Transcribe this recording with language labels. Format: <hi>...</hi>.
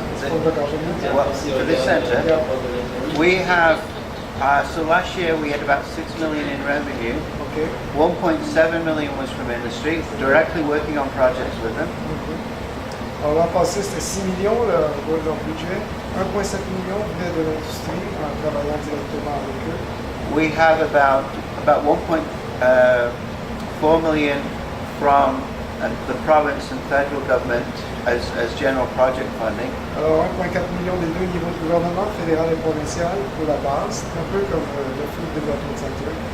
<en>Well, for this center, we have, so last year we had about 6 million in revenue. Okay. 1.7 million was from industry, directly working on projects with them.</en> <fr>Alors l'an passé, c'était 6 millions leur budget. 1,7 million venait de l'industrie en travaillant directement avec eux.</fr> <en>We have about 1.4 million from the province and federal government as general project funding.</en> <fr>Alors 1,4 million des deux niveaux de gouvernement, fédéral et provincial, pour la base, un peu comme le Food Development Center.</fr>